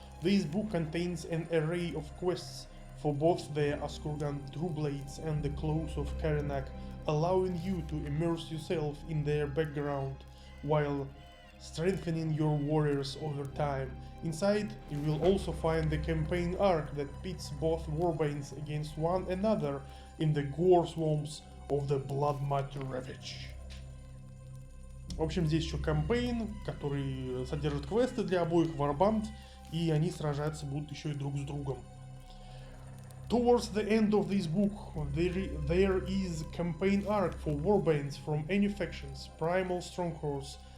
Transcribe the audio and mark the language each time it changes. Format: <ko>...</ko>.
<en>This book contains an array of quests for both the Askurgan Trueblades and the Claws of Karanak, allowing you to immerse yourself in their background while strengthening your warriors over time. Inside, you will also find the campaign arc that pits both warbands against one another in the gore swamps of the Blood Matter Ravage.</en> <ru>В общем, здесь еще кампейн, который содержит квесты для обоих варбанд, и они сражаться будут еще и друг с другом.</ru> <en>Towards the end of this book, there is campaign arc for warbands from any factions, primal strongholds.</en>